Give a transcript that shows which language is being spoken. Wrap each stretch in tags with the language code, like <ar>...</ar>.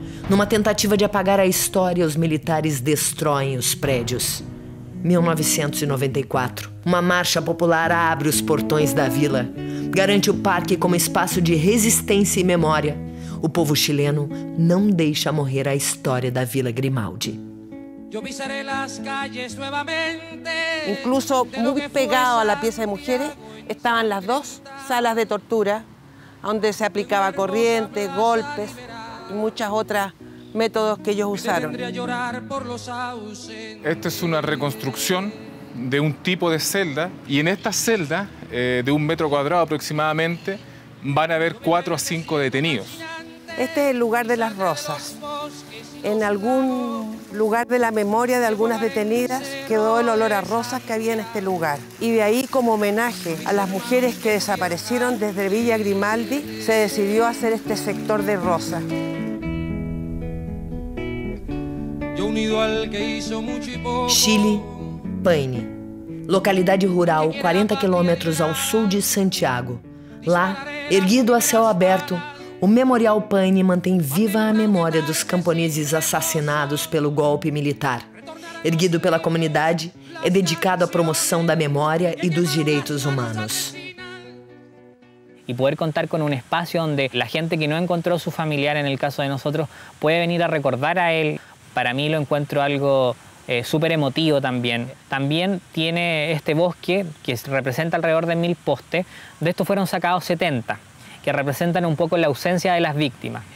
<pt>Numa tentativa de apagar a história, os militares destroem os prédios. 1994. Uma marcha popular abre os portões da vila. Garante o parque como espaço de resistência e memória. O povo chileno não deixa morrer a história da Vila Grimaldi.</pt> <es>Incluso muy pegado a la pieza de mujeres estaban las 2 salas de tortura, donde se aplicaba corriente, golpes y muchas otras métodos que ellos usaron. Esta es una reconstrucción de un tipo de celda y en esta celda, de 1 metro cuadrado aproximadamente, van a haber 4 a 5 detenidos. Este es el lugar de las rosas. En algún lugar de la memoria de algunas detenidas quedó el olor a rosas que había en este lugar. Y de ahí, como homenaje a las mujeres que desaparecieron desde Villa Grimaldi, se decidió hacer este sector de rosas.</es> <pt>Chile, Paine, localidade rural 40 quilômetros ao sul de Santiago. Lá, erguido a céu aberto, o Memorial Paine mantém viva a memória dos camponeses assassinados pelo golpe militar. Erguido pela comunidade, é dedicado à promoção da memória e dos direitos humanos.</pt> <es>Y poder contar con un espacio donde la gente que no encontró su familiar, en el caso de nosotros, puede venir a recordar a él, para mí lo encuentro algo súper emotivo también. También tiene este bosque que representa alrededor de 1000 postes. De estos fueron sacados 70, que representan un poco la ausencia de las víctimas.</es>